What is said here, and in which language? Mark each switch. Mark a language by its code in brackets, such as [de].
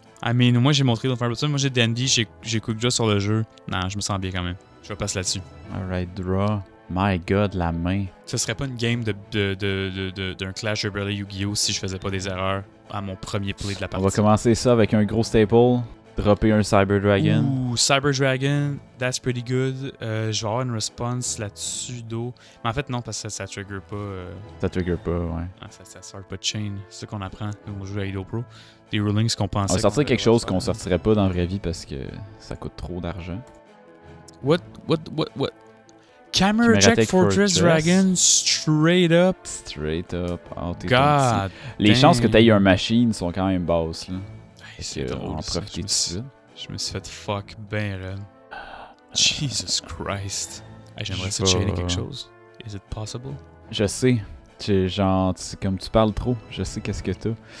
[fr] I mean, moi j'ai montré dans Fire Blossom, moi j'ai Dandy, j'ai Quick Draw sur le jeu. Non, je me sens bien quand même. Je vais passer là-dessus. [en] Alright, draw. My god, [fr] la main. Ce serait pas une game d'un Clash of Burley Yu-Gi-Oh! Si je faisais pas des erreurs à mon premier play de la partie. On va commencer ça avec un gros staple. Dropper un Cyber Dragon. [en] Ouh, Cyber Dragon, that's pretty good. [fr] Je vais avoir une response là-dessus d'eau. Mais en fait, non, parce que ça trigger pas. Ça trigger pas, ouais. Ça sort pas de chain. C'est ça qu'on apprend quand on joue à Edo Pro. Des rulings qu'on pensait. On va sortir quelque chose qu'on sortirait pas dans la vraie vie parce que ça coûte trop d'argent. [en] What? Chimera Tech Fortress Dragon, straight up. Straight up. Oh, God. [fr] Les chances que tu aies un machine sont quand même basses. Là. Hey, c'est drôle. On va profiter tout de suite. Je me suis fait fuck ben raide. [en] Jesus Christ. [fr] Hey, j'aimerais ça chainer quelque chose. [en] Is it possible? [fr] Je sais. Genre, comme tu parles trop, je sais qu'est-ce que t'as.